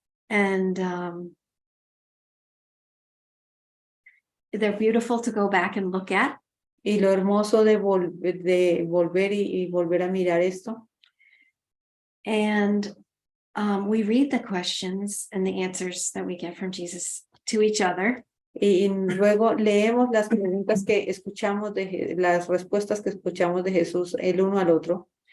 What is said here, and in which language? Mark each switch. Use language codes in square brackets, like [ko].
[en] And they're beautiful to go back and look at. [es] Y lo hermoso de volver y volver a mirar esto. [en] And we read the questions and the answers that we get from Jesus to each other. [es] Y luego leemos las preguntas que escuchamos, las respuestas que escuchamos de Jesús el uno al otro.